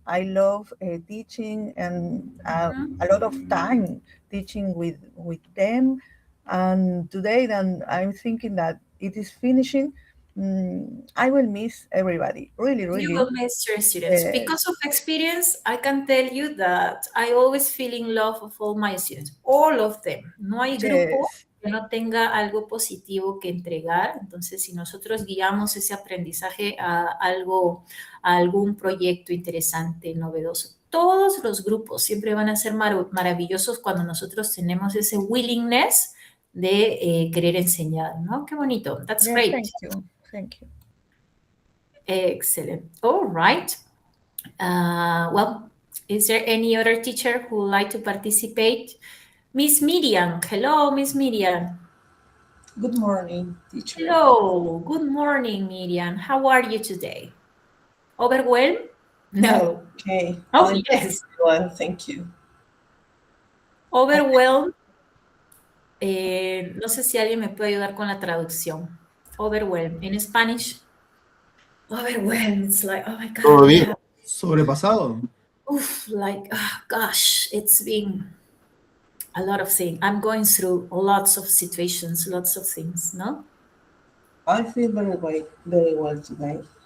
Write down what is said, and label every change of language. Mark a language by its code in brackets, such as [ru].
[en] I love teaching and a lot of time teaching with them. And today, then I'm thinking that it is finishing. I will miss everybody. Really, really. You will miss your students. Because of experience, I can tell you that I always feel in love of all my students, all of them. [es] No hay grupo que no tenga algo positivo que entregar. Entonces, si nosotros guiamos ese aprendizaje a algún proyecto interesante, novedoso, todos los grupos siempre van a ser maravillosos cuando nosotros tenemos ese willingness de querer enseñar, ¿no? Qué bonito. [en] That's great. Thank you. Thank you. Excellent. All right. Well, is there any other teacher who would like to participate? Miss Miriam. Hello, Miss Miriam. Good morning, teacher. Hello. Good morning, Miriam. How are you today? Overwhelmed? No. Okay. Oh, yes. Well, thank you. Overwhelmed. [es] No sé si alguien me puede ayudar con la traducción. [en] Overwhelmed. In Spanish, overwhelmed. It's like, oh my God. [es] Todo bien. Sobrepasado. [en] Oof, like, oh, gosh, it's been a lot of things. I'm going through lots of situations, lots of things, no? I feel very well today.